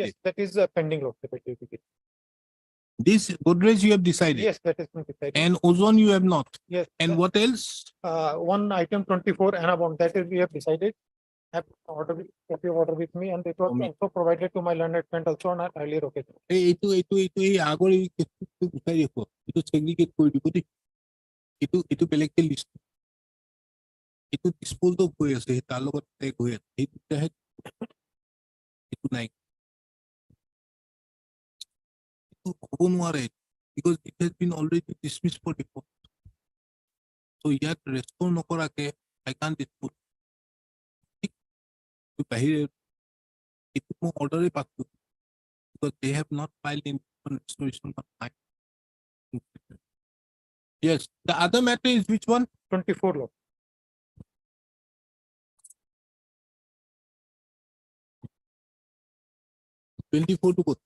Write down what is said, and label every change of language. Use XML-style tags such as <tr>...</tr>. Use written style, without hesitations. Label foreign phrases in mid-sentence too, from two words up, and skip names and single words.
<en>Yes, that is pending. Lord. This Godrej you have decided. Yes, that is been decided. And ozone you have not. Yes. And what else? One item 24 and about that is we have decided. Have copy of order with me, and it was also provided to my learned friend also on an earlier occasion.</en> <as>এই আগৰ এই কেছটো গুচাই দেখো এইটো segregate কৰি দিব দেই এইটো বেলেগকে লিষ্ট এইটো</as> <en>dispose of</en> <as>হৈ আছে তাৰ লগত টেগ হৈ আছে এইটোহে এইটো নাই এইটো হ'ব নোৱাৰে</as> <en>because it has been already dismissed for default so</en> <as>ইয়াত ৰেস্পন্ড নকৰাকে</as> <en>I can't dispose</en> <as>বাহিৰে এইটো মই অৰ্ডাৰে পাইছো</as> <en>because they have not filed in restoration of time. Yes, the other matter is which one? 24 Lord. Twenty-four to both.</en>